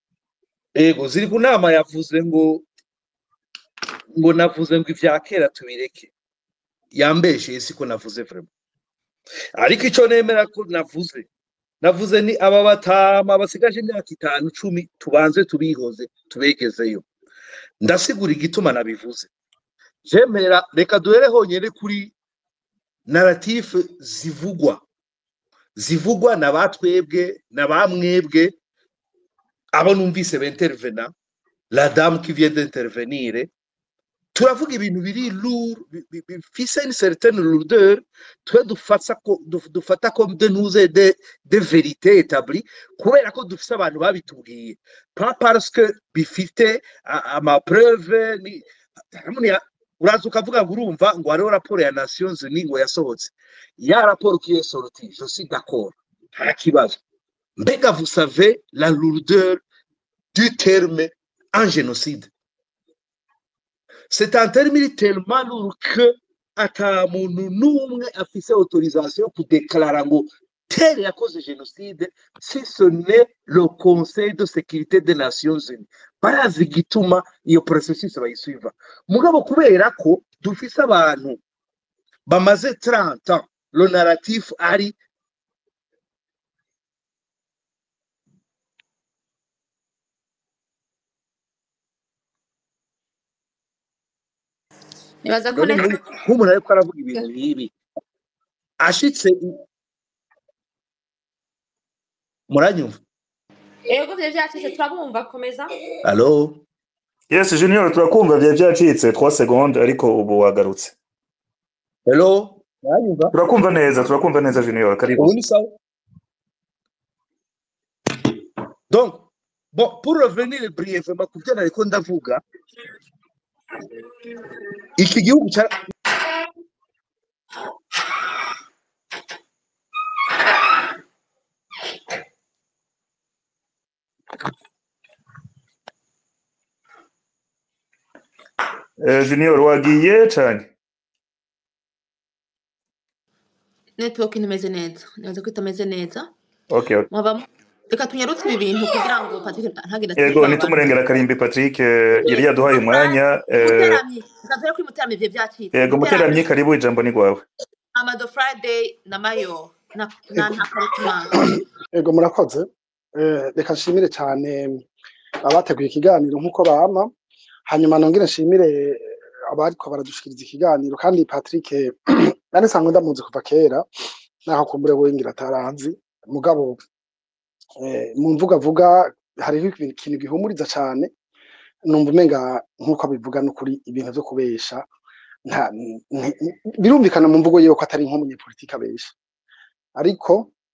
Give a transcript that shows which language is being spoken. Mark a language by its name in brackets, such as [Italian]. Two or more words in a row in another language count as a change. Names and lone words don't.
[Rundi] yego ziri ku nama yavuze ngo navuze ngo ivya kera tubireke yambeshe siko navuze vraiment ariko ico nemera ko navuze ni aba batama basigaje imyaka 5-10 tubanze tubihoze tubegezeyo ndasigura igituma nabivuze jemera reka duhere honyere kuri narrative zivugwa na batwebwe na bamwebwe abo numvise b'intervenant [French] la dame qui vient d'intervenir [Rundi] turavuga ibintu biri lourd bifise [French] une certaine lourdeur [Rundi] twe dufata [French] comme de nous aider de vérité établie [Rundi] kubera ko dufise abantu babitubwiye [French] pas parce que [Rundi] bifite ama preuve ni uraza ukavuga ngo urumva ngo hariho raporo ya Nations Unies ngo yasohotse ya raporo [French] qui est sortie je suis d'accord [Rundi] nta kibazo mbega [French] vous savez la lourdeur du terme un génocide. C'est un terme tellement lourd que [Rundi] ata muntu n'umwe afise [French] autorisation pour déclarer [Rundi] ngo tel yakoze [French] génocide si ce n'est le Conseil de sécurité des Nations Unies. [Rundi] Barazi gituma iyo processus bayisuiva. Mugabo kubera ko dufise abantu bamaze 30 ans [French] le narratif [Rundi] ari nibaza ko nk'umuntu ariko aravuga ibintu bibi ashitse muranyumva yego bye byacitse turabumva komeza allo yes Junior turakumva bye byacitse 3 secondes ariko ubu wagarutse hello muranyumva turakumva neza Junior karibu ubu ni sawa [French] donc bon pour revenir brièvement [Rundi] ku byo nariko ndavuga iki gihugu cya Junior wagiye cyane network imeze neza nibaza ko itameze neza okay reka tunyarutse ibi bintu kugira ngo Patrick ntagenda yego nitumurengera Karimbi Patrick yari yaduhaye umwanya Muteramye kuri Muteramye bye byacitse yego Muteramye karibu ijambo ni gwawe Amado Friday na Mayo na Karutima yego murakoze reka nshimire cyane abateguye ikiganiro nkuko bama hanyuma nongere nshimire abariko baradushikiriza ikiganiro kandi Patrick nane sango ndamuzi kuva kera naho kumbure wengira taranzi mugabo mu mvuga vuga hari ikintu gihumuriza cyane numva umenga nkuko abivuga no kuri ibintu byo kubesha birumvikana mu mvugo yuko atari nk'umunyepolitike abesha ariko